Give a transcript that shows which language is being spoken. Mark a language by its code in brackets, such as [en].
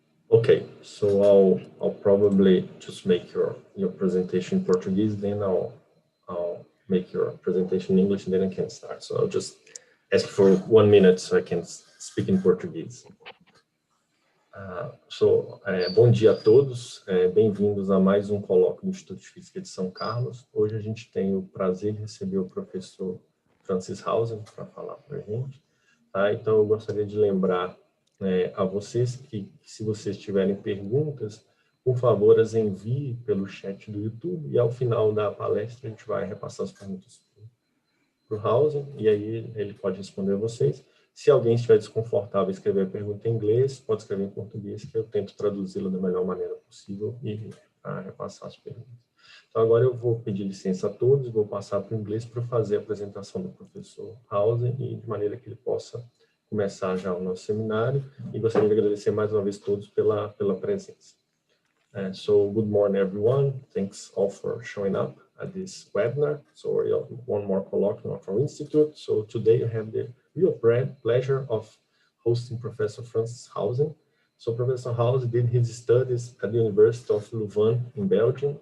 [en] Okay, so I'll probably just make your presentation in Portuguese, then I'll make your presentation in English, and then I can start. So I'll just ask for 1 minute so I can speak in Português. [pt] Bom dia a todos, bem-vindos a mais um colóquio do Instituto de Física de São Carlos. Hoje a gente tem o prazer de receber o professor Francis Halzen para falar para a gente. Tá? Então eu gostaria de lembrar a vocês que, se vocês tiverem perguntas, por favor, as envie pelo chat do YouTube e ao final da palestra a gente vai repassar as perguntas para o Halzen e aí ele pode responder a vocês. Se alguém estiver desconfortável em escrever a pergunta em inglês, pode escrever em português, que eu tento traduzi-la da melhor maneira possível e repassar as perguntas. Então, agora eu vou pedir licença a todos, vou passar para o inglês para fazer a apresentação do professor Halzen e de maneira que ele possa começar já o nosso seminário. E gostaria de agradecer mais uma vez todos pela presença. [en] So, good morning, everyone. Thanks all for showing up at this webinar. So, one more colloquium of our institute. So, today I have the real pleasure of hosting Professor Francis Halzen. So Professor Halzen did his studies at the University of Louvain in Belgium.